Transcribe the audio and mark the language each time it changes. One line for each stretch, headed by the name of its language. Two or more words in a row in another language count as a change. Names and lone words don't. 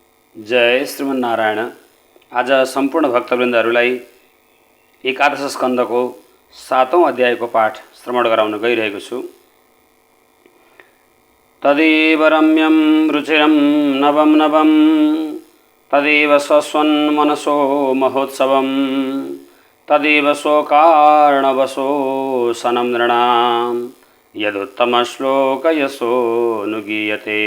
Nepali: जय श्रीमन्नारायण। आज सम्पूर्ण भक्तवृन्दहरूलाई एकादश स्कन्धको 7औं अध्यायको पाठ श्रवण गराउन गइरहेको छु।
Sanskrit: तदेव रम्यं रुचिरं नवं नवं तदेव स्वस्वन् मनसो महोत्सवं तदेव स्वकार्णवसो सनं नृणां यदुत्तमश्लोकयशो नुगीयते।